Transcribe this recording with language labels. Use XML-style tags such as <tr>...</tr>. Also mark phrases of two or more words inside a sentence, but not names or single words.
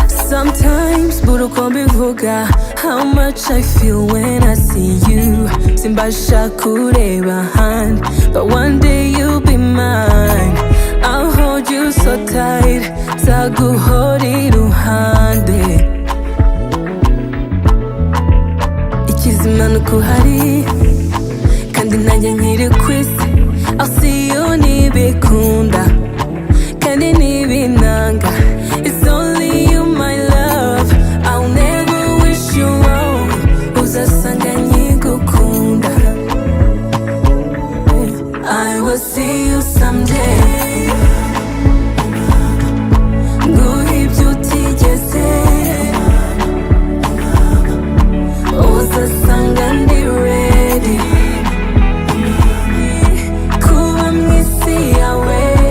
<rw>Sometimes mbura uko mbivuga,</rw> <en>how much I feel when I see you.</en> <rw>Simbasha kureba ahandi,</rw> <en>but one day you'll be mine. I'll hold you so tight,</en> <rw>nzaguhora iruhande. Ikizima ni uko uhari, kandi nanjye nkiri ku isi.</rw> <en>I'll see you</en> <rw>nibikunda, kandi nibinanga.</rw> <en>It's only you, my love. I'll never wish you wrong.</en> <rw>Uzasanga nkigukunda.</rw> <en>I will see you someday.</en> <rw>Nguhe ibyo utigeze. Uzasanga ndi ready kuba mu isi yawe.</rw>